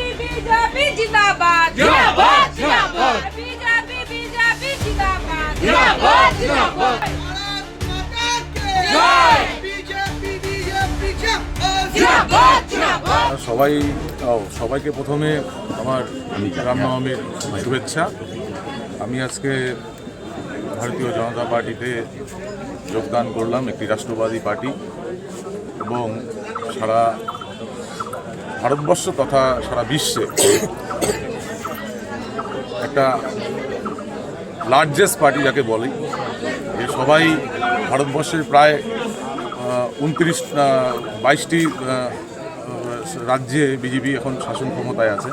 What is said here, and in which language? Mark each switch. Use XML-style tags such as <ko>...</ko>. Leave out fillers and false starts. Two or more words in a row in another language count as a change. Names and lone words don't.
<hi>बीजेपी जिंदाबाद जिंदाबाद जिंदाबाद बीजेपी बीजेपी जिंदाबाद जिंदाबाद जिंदाबाद जय बीजेपी बीजेपी जिंदाबाद जिंदाबाद</hi> <bn>সবাইকে প্রথমে আমার রামনবমীর শুভেচ্ছা। আমি আজকে ভারতীয় জনতা পার্টিতে যোগদান করলাম, একটি রাষ্ট্রবাদী পার্টি, এবং সারা ভারতবর্ষ তথা সারা বিশ্বে একটা</bn> <en>largest party</en> <bn>যাকে বলে, যে সবাই ভারতবর্ষের প্রায় 22টি রাজ্যে বিজেপি এখন শাসন ক্ষমতায় আছে।</bn>